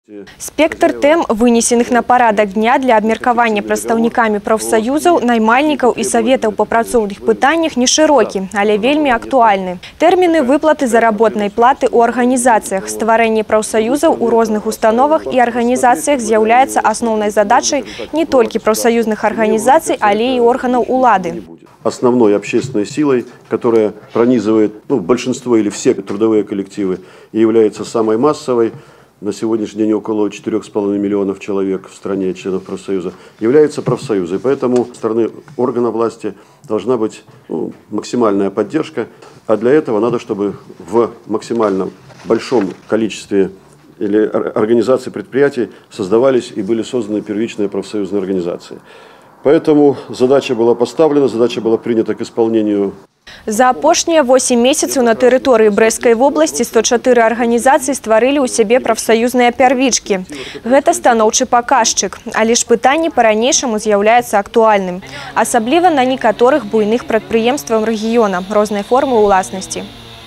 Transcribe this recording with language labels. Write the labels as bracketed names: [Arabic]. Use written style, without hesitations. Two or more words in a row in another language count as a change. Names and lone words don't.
[Belarusian] Спектр тэм, вынесенных на парадак дня для абмеркавання прадстаўнікамі прафсаюзаў, наймальнікаў і саветаў па працоўных пытаннях не шырокі, але вельмі актуальны. Тэрміны выплаты заработнай платы ў арганізацыях, стварэнне прафсаюзаў у розных установах і арганізацыях з'яўляецца асноўнай задачай не толькі прафсаюзных арганізацый, але і органаў улады. [Russian] Основной общественной силой, которая пронизывает большинство или все трудовые коллективы и является самой массовой, на сегодняшний день около 4,5 миллионов человек в стране членов профсоюза, являются профсоюзы. Поэтому со стороны органов власти должна быть максимальная поддержка, а для этого надо, чтобы в максимальном большом количестве или организаций предприятий создавались и были созданы первичные профсоюзные организации. Поэтому задача была поставлена, задача была принята к исполнению. [Belarusian] За апошнія 8 месяцаў на тэрыторыі Брэсцкай вобласці 104 арганізацыі стварылі ў сябе прафсаюзныя пярвічкі. Гэта станоўчы паказчык, але ж пытанне па-ранейшаму з'яўляецца актуальным. Асабліва на некаторых буйных прадпрыемствах рэгіёна рознай формы ўласнасці.